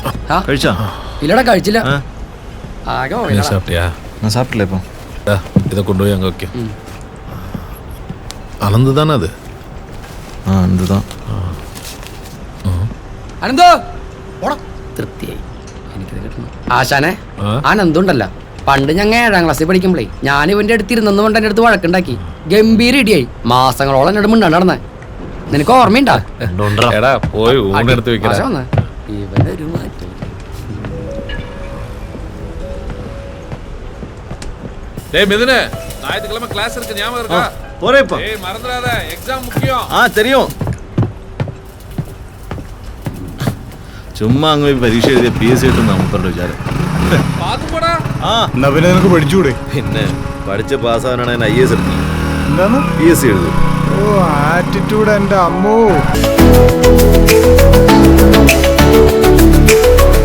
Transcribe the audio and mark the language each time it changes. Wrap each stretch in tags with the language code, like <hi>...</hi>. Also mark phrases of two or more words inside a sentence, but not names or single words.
<ml>കഴിച്ചാ? ഇല്ലടാ കഴിച്ചില്ല. ആകെ പോയില്ലടാ.</ml> <ta>சாப்பிட்டியா? நான் சாப்பிடல இப்போ. இதை கொண்டு போய் அங்கே வைக்க. அனந்து தானே அது? இதுதான்.</ta> <ml>അനന്തോ തൃപ്തിയായി എനിക്കിത് കിട്ടണം. ആശാനെ അനന്തുണ്ടല്ല, പണ്ട് ഞങ്ങൾ 7ാം ക്ലാസ്സിൽ പഠിക്കുമ്പോഴേ ഞാൻ ഇവന്റെ അടുത്ത് ഇരുന്നു കൊണ്ട് എൻ്റെ അടുത്ത് വഴക്കുണ്ടാക്കി. ഗംഭീര ഇടിയായി. മാസങ്ങളോളം എന്നോട് മിണ്ടാണ്ട് നടന്നേ. നിനക്ക് ഓർമ്മയുണ്ടാ? എടാ പോയി ഊണെടുത്ത് വെക്കടാ. ഇവനൊരു മാറ്റം.</ml> <ta>டேய் மிதுனே, ஞாயிற்றுக்கிழமை கிளாஸ் இருக்கு, ஞாபகம் இருக்கா? போறேப்பா. ஏய் மறந்துடாத, எக்ஸாம் முக்கியம். தெரியும்.</ta> <ml>ചുമ്മാ അങ്ങ് പോയി പരീക്ഷ എഴുതിയ PSC കിട്ടും നമുക്കുള്ള വിചാരം.</ml> <ta>பாத்து போடா.</ta> <ml>എന്നാ പിന്നെ നിനക്ക് പഠിച്ചുകൂടെ? പിന്നെ പഠിച്ച് പാസ്സാവാനാണ് ഞാൻ IAS എടുക്കുന്നത്. എന്താണ്? PSC എഴുതും. ഓ ആറ്റിറ്റ്യൂഡ് എൻ്റെ അമ്മോ.</ml>